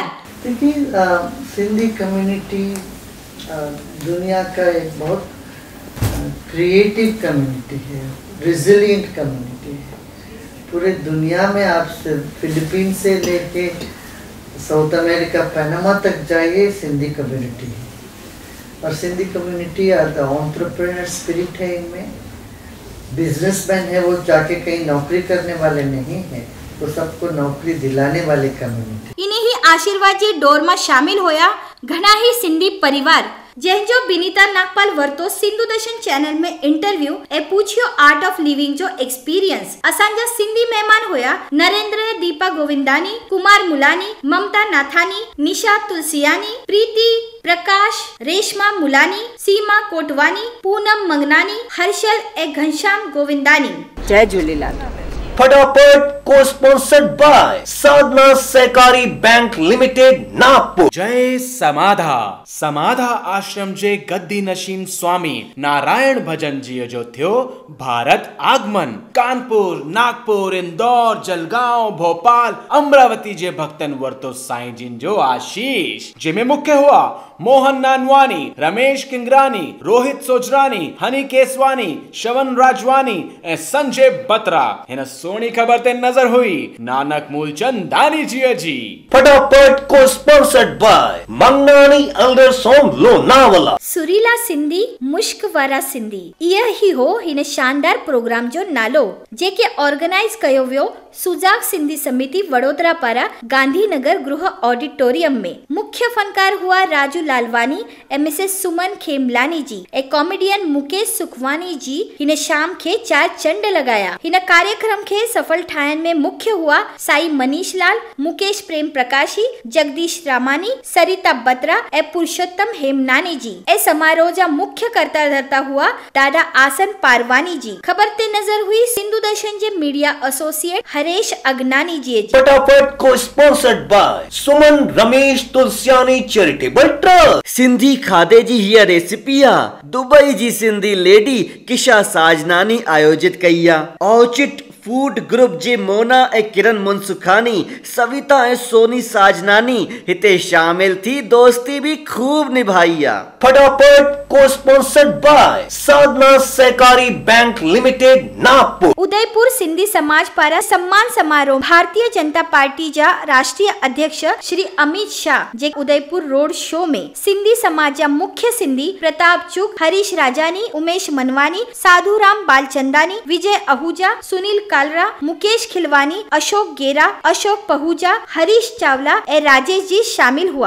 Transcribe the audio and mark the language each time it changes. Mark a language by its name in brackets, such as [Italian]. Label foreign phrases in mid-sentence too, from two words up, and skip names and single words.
[Hindi] देखिए सिंधी कम्युनिटी दुनिया का एक बहुत [English] creative community [Hindi] है, [English] resilient community [Hindi] है। पूरे दुनिया में आप फिलीपीन से लेके साउथ अमेरिका पनामा तक जाइए, सिंधी कम्युनिटी है। और सिंधी [English] community are the entrepreneur spirit [Hindi] है, इनमें बिजनेसमैन है, वो जाके कहीं नौकरी करने वाले नहीं है, तो सबको नौकरी दिलाने वाले कम्युनिटी। [Sindhi] इन्हीं आशीर्वाद जी डोर में शामिल होया घना ही सिंधी परिवार, जंहिंजो बिनीता नागपाल वरतो सिंधु दर्शन चैनल में इंटरव्यू ए पूछियो आर्ट ऑफ लिविंग जो एक्सपीरियंस। असांजा सिंधी मेहमान होया नरेंद्र दीपा गोविंदानी, कुमार मुलानी, ममता नाथानी, निशा तुलसियानी, प्रीति प्रकाश, रेशमा मुलानी, सीमा कोटवानी, पूनम मंगनानी, हर्षल ए घनश्याम गोविंदानी। जय झूलेलाल। [Hindi] फटाफट को [English] sponsored by [Hindi] साधना सहकारी बैंक लिमिटेड नागपुर। [Sindhi] जय समाधा। समाधा आश्रम जे गद्दी नशीन स्वामी नारायण भजन जी जो थियो भारत आगमन। कानपुर, नागपुर, इंदौर, जलगांव, भोपाल, अमरावती जे भक्तन वरतो साईं जिन जो आशीष, जिनमें मुख्य हुआ मोहन नानवानी, रमेश किंगरानी, रोहित सोजरानी, हनी केसवानी, श्रवण राजवानी ए संजय बत्रा। हिन सोनी खबर ते नजर हुई नानक मूलचंद दानी जी। [Hindi] फटाफट को [English] sponsored by [Hindi] मंगनानी एल्डर्स होम लोनावला। [Sindhi] सुरीला सिंधी, मुश्क वारा सिंधी, यह ही हो हिन शानदार प्रोग्राम जो नालो, जेके ऑर्गेनाइज कयो वियो सुजाग सिंधी समिति वडोदरा पारा गांधीनगर गृह ऑडिटोरियम में। मुख्य फनकार हुआ राजू लालवानी ए मिसेस सुमन खेमलानी जी ए कॉमेडियन मुकेश सुखवानी जी। हिन शाम के 4 चंड लगाया। हिन कार्यक्रम के सफल ठायन में मुख्य हुआ साई मनीष लाल, मुकेश प्रेम प्रकाशी, जगदीश रामानी, सरिता बत्रा ए पुरुषोत्तम हेमनानी जी। ए समारोह जा मुख्य कर्ता धरता हुआ दादा आसन पारवानी जी। खबर ते नजर हुई सिंधु दर्शन जे [English] media associate [Sindhi] हरेश अगनानी जी। [Hindi] फटाफट को [English] sponsored by [Hindi] सुमन रमेश तुलसियानी चैरिटेबल ट्रस्ट। [Sindhi] सिंधी खाधे जी हीअ रेसिपी आ दुबई जी सिंधी लेडी किशा साजनानी आयोजित कई आ। औचिट फूड ग्रुप जे मोना ए किरण मुनसुखानी, सविता ए सोनी साजनानी हिते शामिल थी दोस्ती भी खूब निभाई आ। [Hindi] फटाफट को [English] sponsored by [Hindi] साधना सहकारी बैंक लिमिटेड नागपुर। [Sindhi] उदयपुर सिंधी समाज पारा सम्मान समारोह भारतीय जनता पार्टी जा राष्ट्रीय अध्यक्ष श्री अमित शाह जे उदयपुर [English] road show [Sindhi] में सिंधी समाज जा मुख्य सिंधी प्रताप चुक, हरीश राजानी, उमेश मनवानी, साधुराम बालचंदानी, विजय आहूजा, सुनील कालरा, मुकेश खिलवानी, अशोक गेरा, अशोक पहूजा, हरीश चावला ए राजेश जी शामिल हुआ।